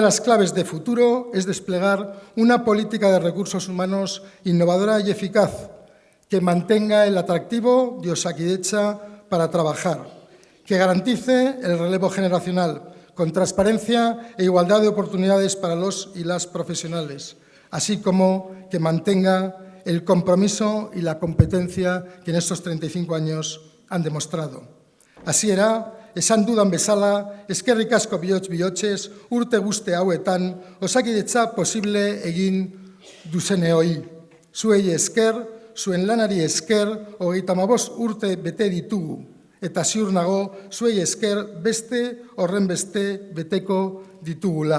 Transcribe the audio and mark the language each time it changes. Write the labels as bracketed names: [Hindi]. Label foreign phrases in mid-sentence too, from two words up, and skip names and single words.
[Spanish] las claves de futuro es desplegar una política de recursos humanos innovadora y eficaz que mantenga el atractivo de Osakidetza para trabajar, que garantice el relevo generacional con transparencia e igualdad de oportunidades para los y las profesionales, así como que mantenga el compromiso y la competencia que en estos 35 años han demostrado. [Basque] Hasiera, esan dudan bezala, eskerrik asko bihotz-bihotzez, urte guzti hauetan, Osakidetza posible egin duzeneoi. Zuei esker, zuen lanari esker, 35 urte bete ditugu. Eta ziur nago, zuei esker beste horren beste beteko ditugula.